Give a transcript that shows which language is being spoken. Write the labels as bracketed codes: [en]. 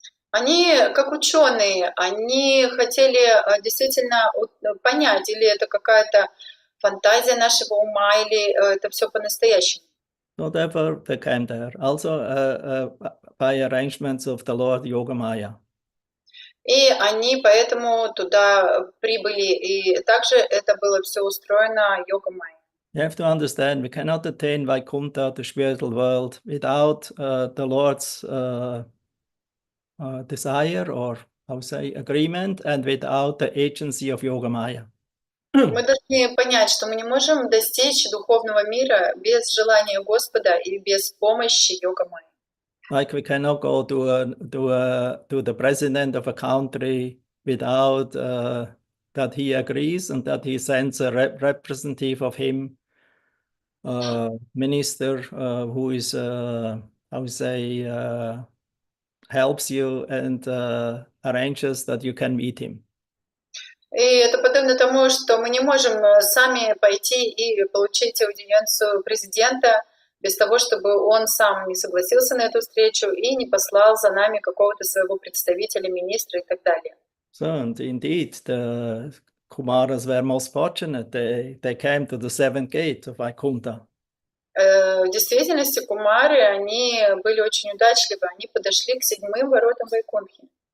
[ru] Они, как ученые, они хотели действительно понять, или это какая-то фантазия нашего ума, или это все по-настоящему. [en] So therefore they came there, also by arrangements of the Lord Yogamaya. [ru] И они поэтому туда прибыли, и также это было все устроено Йогамайей. [en] You have to understand, we cannot attain Vaikuntha, the spiritual world, without the Lord's desire, or how say, agreement, and without the agency of Yogamaya. [ru] Мы должны понять, что мы не можем достичь духовного мира без желания Господа и без помощи Йогамайи. [en] Like we cannot go to the president of a country without that he agrees and that he sends a representative of him, minister who is, how say, helps you and arranges that you can meet him. [ru] И это подобно тому, что мы не можем сами пойти и получить аудиенцию президента без того, чтобы он сам не согласился на эту встречу и не послал за нами какого-то своего представителя, министра и так далее. [en] So, and indeed, the Kumaras were most fortunate. They came to the seventh gate of Vaikuntha. [ru] В действительности кумары, они были очень удачливы, они подошли к 7 воротам Вайкунтхи.